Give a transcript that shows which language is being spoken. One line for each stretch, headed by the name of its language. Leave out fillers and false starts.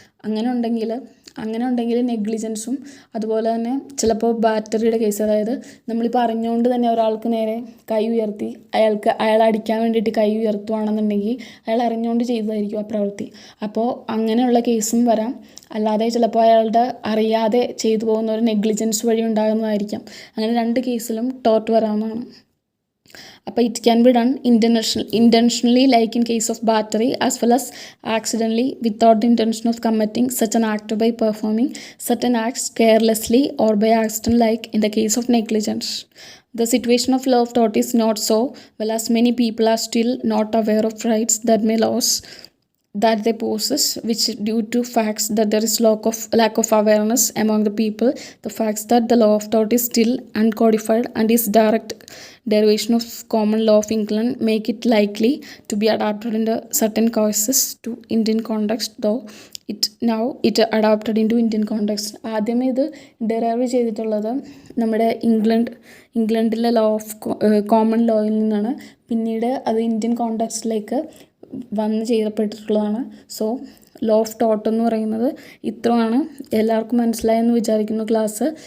Malayalam: അങ്ങനെ ഉണ്ടെങ്കിൽ നെഗ്ലിജൻസും അതുപോലെ തന്നെ ചിലപ്പോൾ ബാറ്ററിയുടെ കേസ്, അതായത് നമ്മളിപ്പോൾ അറിഞ്ഞുകൊണ്ട് തന്നെ ഒരാൾക്ക് നേരെ കൈ ഉയർത്തി അയാൾ അടിക്കാൻ വേണ്ടിയിട്ട് കൈ ഉയർത്തുകയാണെന്നുണ്ടെങ്കിൽ അയാൾ അറിഞ്ഞുകൊണ്ട് ചെയ്തതായിരിക്കും ആ പ്രവൃത്തി. അപ്പോൾ അങ്ങനെയുള്ള കേസും വരാം. അല്ലാതെ ചിലപ്പോൾ അയാളുടെ അറിയാതെ ചെയ്തു പോകുന്ന ഒരു നെഗ്ലിജൻസ് വഴി ഉണ്ടാകുന്നതായിരിക്കാം. അങ്ങനെ രണ്ട് കേസിലും ടോർട്ട് വരാവുന്നതാണ്.
English: അപ്പോൾ it can be done intentionally like in case of battery as well as accidentally without the intention of committing such an act by performing certain acts carelessly or by accident like in the case of negligence. The situation of law of tort is not so well as many people are still not aware of rights that may lose that they possess, which due to facts that there is lack of awareness among the people, the facts that the law of tort is still uncodified and is direct derivation of common law of England make it likely to be adapted in certain cases to Indian context, though it adapted into Indian context.
Malayalam: ആദ്യമേ ഇത് derive ചെയ്തിട്ടുള്ളത് നമ്മുടെ ഇംഗ്ലണ്ടിലെ law of common ലോയിൽ നിന്നാണ്. പിന്നീട് അത് Indian കോണ്ടെക്സ്റ്റിലേക്ക് വന്ന് ചെയ്യപ്പെട്ടിട്ടുള്ളതാണ്. So low of tort എന്ന് പറയുന്നത് ഇത്രയാണ്. എല്ലാവർക്കും മനസ്സിലായെന്ന് വിചാരിക്കുന്നു ക്ലാസ്.